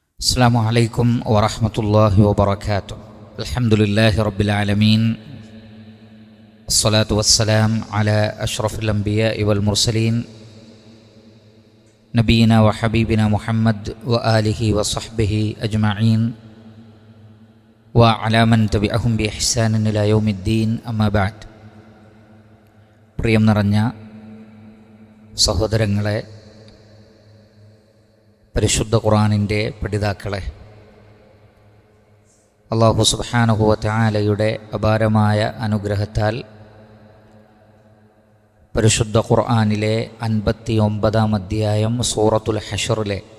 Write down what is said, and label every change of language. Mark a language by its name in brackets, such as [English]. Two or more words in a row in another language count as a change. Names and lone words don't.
[Arabic] السلام عليكم ورحمة الله وبركاته. الحمد لله رب العالمين، الصلاة والسلام على أشرف الأنبياء والمرسلين نبينا وحبيبنا محمد وآله وصحبه أجمعين وعلى من تبعهم بإحسان إلى يوم الدين. أما بعد. [Malayalam] പ്രിയം നിറഞ്ഞ സഹോദരങ്ങളെ, പരിശുദ്ധ ഖുർആനിൻ്റെ പഠിതാക്കളെ, [Arabic] الله سبحانه وتعالى [Malayalam] അപാരമായ അനുഗ്രഹത്താൽ പരിശുദ്ധ ഖുർആനിലെ 59-ാം അധ്യായം സൂറത്തുൽ ഹശറിലെ